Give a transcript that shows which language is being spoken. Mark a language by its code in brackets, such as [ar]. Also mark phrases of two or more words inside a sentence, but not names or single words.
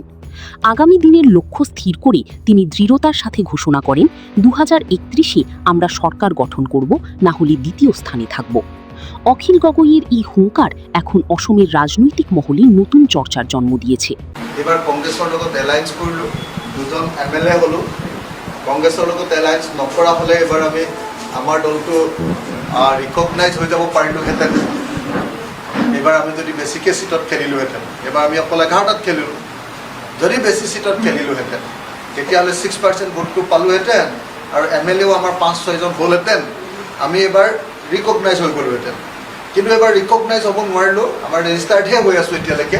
[bn] আগামী দিনের লক্ষ্য স্থির করে তিনি দৃঢ়তার সাথে ঘোষণা করেন, 2031-এ আমরা সরকার গঠন করব, না হলে দ্বিতীয় স্থানে থাকব। অখিল গগৈয়ের এই হুঙ্কার এখন অসমের রাজনৈতিক মহলে নতুন চর্চার জন্ম দিয়েছে। [as] এবার কংগ্রেসের লগত এলায়েন্স করলো, দুজন এমএলএ হলো। কংগ্রেসের লগত এলায়েন্স নকৰা হলে এবার আমি আমার দলটো রিকগনাইজ হয়ে যাব পাৰিলোহেঁতেন। এবার আমি যদি বেছিকে সিটত খেলিলোহেঁতেন, এবার আমি অকল 11টাত খেলিলোঁ। যদি বেছি সিটত খেলিলোহেঁতেন তেতিয়াহ'লে 6% ভোটটো পালোহেঁতেন আৰু এমএলএও আমাৰ 5-6জন হ'লহেঁতেন। আমি এবাৰ ৰিকগনাইজ হৈ গ'লোহেঁতেন। কিন্তু এবাৰ ৰিকগনাইজ হ'ব নোৱাৰিলোঁ। আমাৰ ৰেজিষ্টাৰ্ডহে হৈ আছোঁ এতিয়ালৈকে।